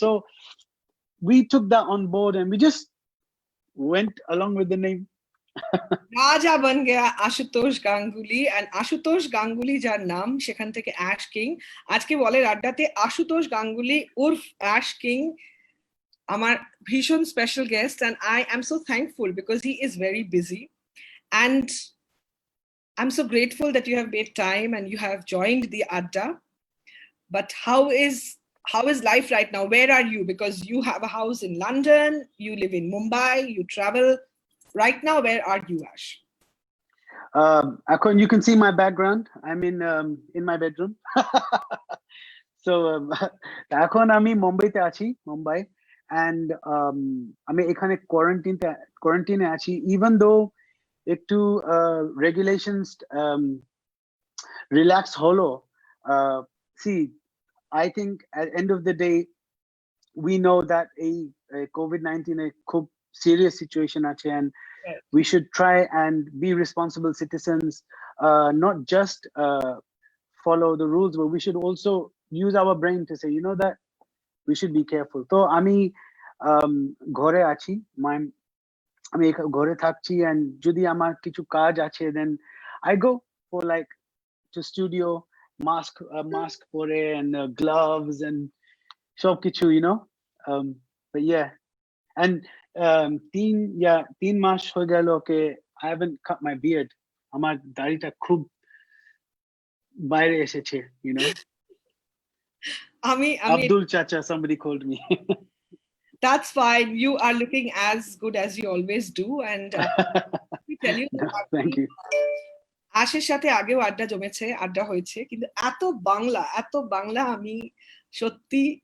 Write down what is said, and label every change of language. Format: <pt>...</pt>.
<en>So we took that on board and we just went along with the name.</en> <hi>রাজা বন Gaya</hi> <bn>Ashutosh Ganguly and Ashutosh Ganguly যার নাম সেখান থেকে Ash King. আজকে বলের আড্ডাতে আশুতোষ গাঙ্গুলি উর্ফ Ash King আমার ভীষণ special guest</bn> <en>and I am so thankful because he is very busy and I'm so grateful that you have made time and you have joined the Adda. But how is life right now? Where are you? Because you have a house in London, you live in Mumbai, you travel. Right now, where are you, Ash? You can see my background. I'm in my bedroom.</en> <bn>So এখন আমি মুম্বাইতে আছি, Mumbai, and আমি এখানে কোয়ারেন্টিনে আছি,</bn> <en>even though</en> <bn>একটু regulations relax হলো.</bn> <en>See, I think at the end of the day we know that a COVID-19 a খুব serious situation আছে, and we should try and be responsible citizens, not just follow the rules, but we should also use our brain to say, that we should be careful. So</en> <bn>আমি ঘরে আছি, আমি ঘরে থাকছি,</bn> <en>and</en> <bn>যদি আমার কিছু কাজ আছে</bn> <en>then I go for like to studio, mask পরে and gloves and সব কিছু, but yeah, and</en> <bn>3 মাস হয়ে গেল</bn> <en>I haven't cut my beard.</en> <bn>আমার দাড়িটা খুব বাইরে এসেছে, আমি</bn> <en>Abdul Chacha, somebody called me. That's fine. You are looking as good as you always do. And let me tell you that No, thank you.</en> <bn>আশের সাথে আগেও আড্ডা জমেছে, আড্ডা হয়েছে, কিন্তু এত বাংলা আমি সত্যি</bn>